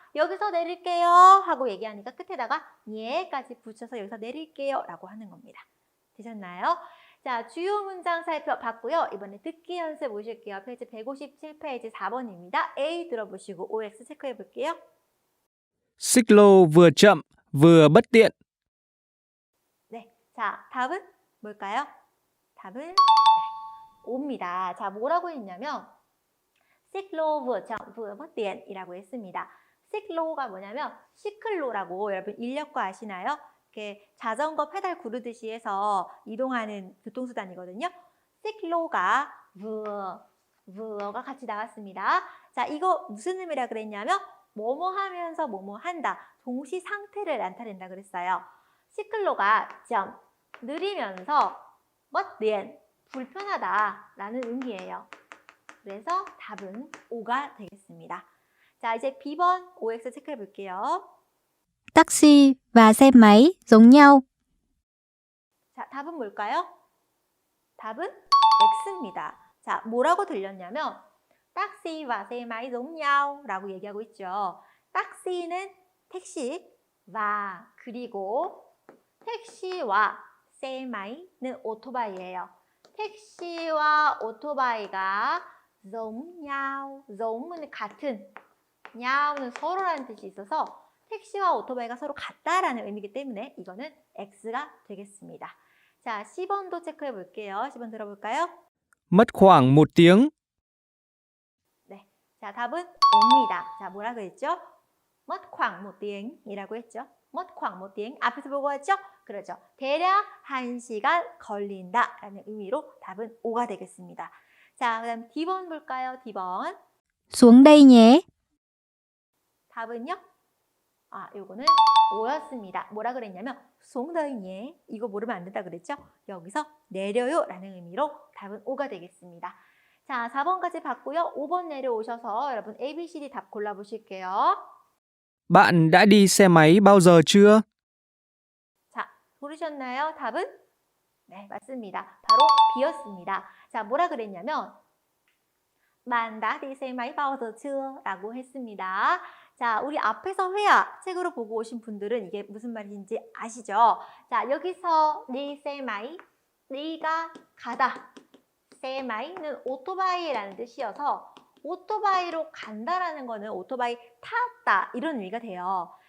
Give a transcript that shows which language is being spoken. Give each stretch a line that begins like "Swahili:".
Korean: 여기서 내릴게요 하고 얘기하니까 끝에다가 예까지 붙여서 여기서 내릴게요 라고 하는 겁니다. 되셨나요? 자, 주요 문장 살펴봤고요. 이번에 듣기 연습 보실게요. 페이지 157페이지 4번입니다. A 들어보시고 OX 체크해 볼게요.
Vietnamese: Xích lô vừa chậm vừa bất tiện.
Korean: 네, 자, 답은 뭘까요? 답은 5입니다. 자, 뭐라고 했냐면 시클로
Vietnamese: vừa bất tiện
Korean: 이라고 했습니다. 시클로가 뭐냐면 시클로라고 여러분 인력거 아시나요? 이렇게 자전거 페달 구르듯이 해서 이동하는 교통수단이거든요. 시클로가 vừa,가 같이 나왔습니다. 자, 이거 무슨 의미라 그랬냐면 뭐뭐 하면서 뭐뭐 한다. 동시 상태를 나타낸다 그랬어요. 시클로가 좀 느리면서 bất tiện, 불편하다라는 의미예요. 그래서 답은 5가 되겠습니다. 자, 이제 B번 OX 체크해 볼게요.
Vietnamese: Taxi và xe máy giống nhau.
Korean: 자, 답은 뭘까요? 답은 X입니다. 자, 뭐라고 들렸냐면 딱시와 세마이 giống nhau 라고 얘기하고 있죠. 딱시는 택시, 와 그리고 택시와 세마이는 오토바이예요. 택시와 오토바이가 giống nhau, giống 같은, 냐우는 서로라는 뜻이 있어서 택시와 오토바이가 서로 같다라는 의미이기 때문에 이거는 X가 되겠습니다. 자, C번도 체크해 볼게요. C번 들어볼까요?
Vietnamese: Mất khoảng 1 tiếng.
Korean: 네, 자, 답은 5입니다. 자, 뭐라 그랬죠?
Vietnamese: mất khoảng 1tiếng
Korean: 이라고 했죠.
Vietnamese: mất khoảng 1tiếng
Korean: 앞에서 보고 왔죠? 그렇죠. 대략 1시간 걸린다라는 의미로 답은 5가 되겠습니다. 자, 그 다음 D번 볼까요? D번.
Vietnamese: Xuống đây nhé.
Korean: 답은요? 아, 요거는 5였습니다. 뭐라 그랬냐면 송더이니 이거 모르면 안 된다 그랬죠? 여기서 내려요 라는 의미로 답은 5가 되겠습니다. 자, 4번까지 봤고요. 5번 내려오셔서 여러분 ABCD 답 골라보실게요.
Vietnamese: Bạn đã đi xe máy bao giờ chưa?
Korean: 자, 고르셨나요? 답은? 네, 맞습니다. 바로 B였습니다. 자, 뭐라 그랬냐면
Vietnamese: bạn đã đi xe máy bao giờ chưa?
Korean: 라고 했습니다. 자, 우리 앞에서 회화 책으로 보고 오신 분들은 이게 무슨 말인지 아시죠? 자, 여기서 đi xe máy, 네가 가다. xe máy 는 오토바이라는 뜻이어서 오토바이로 간다라는 거는 오토바이 탔다 이런 의미가 돼요.